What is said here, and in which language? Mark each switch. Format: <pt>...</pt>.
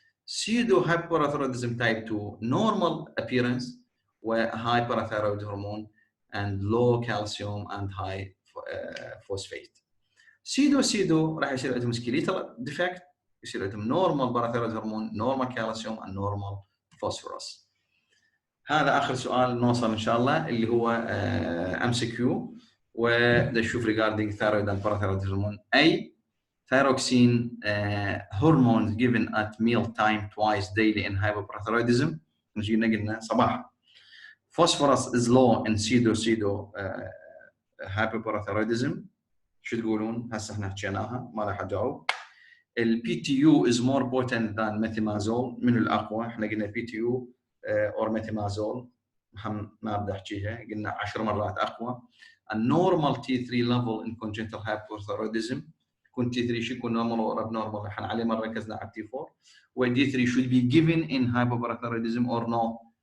<en>Pseudo hypoparathyroidism type 2 normal appearance where high parathyroid hormone and low calcium and high phosphate. Pseudo</en> <ar>راح يصير عندهم</ar> <en>skeletal defect،</en> <ar>يصير عندهم</ar> <en>normal parathyroid hormone, normal calcium and normal phosphorus.</en> <ar>هذا اخر سؤال نوصل ان شاء الله اللي هو MCQ، وده نشوف</ar> <en>regarding thyroid and parathyroid hormone. A thyroxine hormones given at meal time twice daily in hypoparathyroidism.</en> <ar>نجينا قلنا صباح.</ar> <en>Phosphorus is low in pseudo hypoparathyroidism.</en> <ar>شو تقولون؟ هسه احنا حكيناها ما راح اجاوب.</ar> <en>ال PTU is more potent than methimazole.</en> <ar>من الاقوى؟ احنا قلنا PTU or methimazole ما بدي احكيها، قلنا 10 مرات اقوى. النورمال</ar> <en>T3 level in congenital hypothyroidism</en> <ar>يكون T3 شو يكون نورمال</ar> <en>or abnormal؟</en> <ar>احنا عليه مره ركزنا على T4.</ar> <en>و D3 should be given in hypoparathyroidism or no.</en>